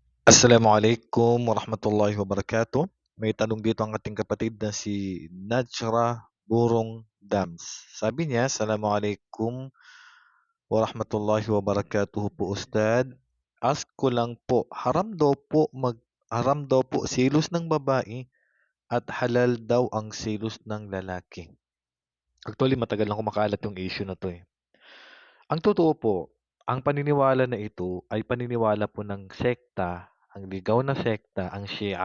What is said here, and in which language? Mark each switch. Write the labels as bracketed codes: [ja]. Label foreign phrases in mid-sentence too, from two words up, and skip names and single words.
[ar] السلام عليكم ورحمة الله وبركاته. [tl] May tanong dito ang ating kapatid na si Najra Burong Dams. Sabi niya, [ar] السلام عليكم ورحمة الله وبركاته [tl] po Ustad. Ask ko lang po, haram daw po selos ng babae at halal daw ang selos ng lalaki. Actually, matagal lang kumakalat yung issue na to eh. Ang totoo po, ang paniniwala na ito ay paniniwala po ng sekta, ang ligaw na sekta, ang Shia.